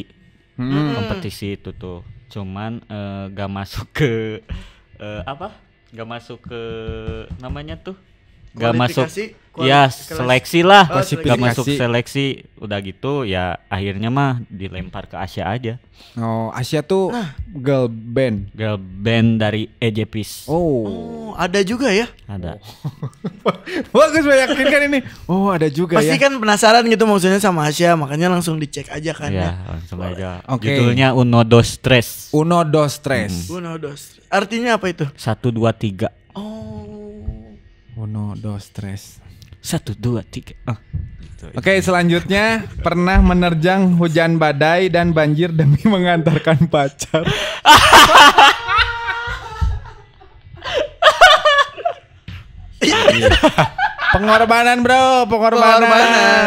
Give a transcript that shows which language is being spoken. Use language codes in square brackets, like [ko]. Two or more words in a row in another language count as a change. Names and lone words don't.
[id] Kompetisi itu tuh. Cuman gak masuk ke apa? Gak masuk ke namanya tuh. Gak masuk. Ya seleksi lah. Oh, Gak seleksi. masuk seleksi. Udah gitu ya akhirnya mah dilempar ke Asia aja. Oh, Asia tuh [en] girl band. Girl band [id] dari EJPis. Oh. Oh, ada juga ya? Ada. Bagus meyakinkan ini. Oh, ada juga Pasti ya. kan penasaran gitu maksudnya sama Asia, makanya langsung dicek aja kan Ya, ya. langsung aja. Oke. Judulnya Uno Dos Tres. Uno dos tres. Uno dos. Artinya apa itu? 1 2 3. Oh. Uno dos tres. 1 2 3. Oke, selanjutnya pernah menerjang hujan badai dan banjir demi mengantarkan pacar. Pengorbanan bro, pengorbanan.